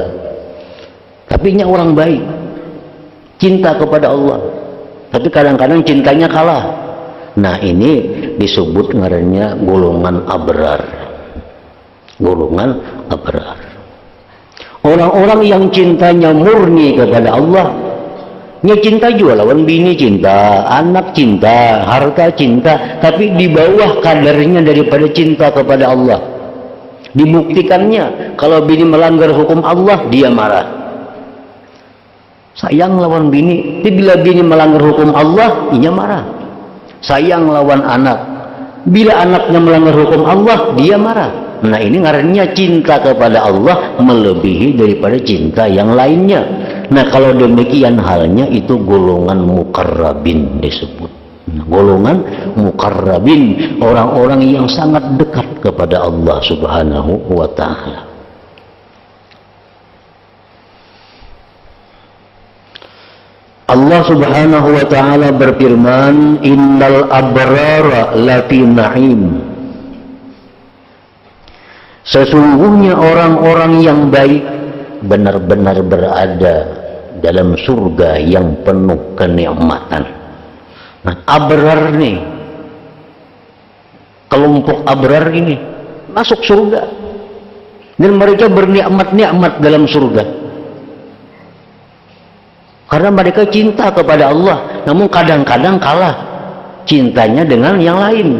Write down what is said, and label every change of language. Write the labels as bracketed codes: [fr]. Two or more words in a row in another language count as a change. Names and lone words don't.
[id] Tapi ini orang baik, cinta kepada Allah, tapi kadang-kadang cintanya kalah. [bjn] Nah, ini disebut ngarannya golongan abrar. [id] Golongan abrar. Orang-orang yang cintanya murni kepada Allah, [bjn] nya cinta juga lawan bini cinta, anak cinta, harta cinta, tapi di bawah kadarnya daripada cinta kepada Allah. [id] Dibuktikannya kalau bini melanggar hukum Allah, dia marah. [bjn] Sayang lawan bini, tapi bila bini melanggar hukum Allah, dia marah. Sayang lawan anak, bila anaknya melanggar hukum Allah, dia marah. Nah, ini ngarannya cinta kepada Allah melebihi daripada cinta yang lainnya. [id] Nah, kalau demikian halnya itu golongan muqarrabin disebut. Nah, golongan muqarrabin, orang-orang yang sangat dekat kepada Allah [ar] سبحانه وتعالى. الله سبحانه وتعالى berfirman, إن الأبرار لفي نعيم. [id] Sesungguhnya orang-orang yang baik benar-benar berada dalam surga yang penuh kenikmatan. Nah, abrar nih, kelompok abrar ini masuk surga dan mereka bernikmat-nikmat dalam surga karena mereka cinta kepada Allah, namun kadang-kadang kalah cintanya dengan yang lain.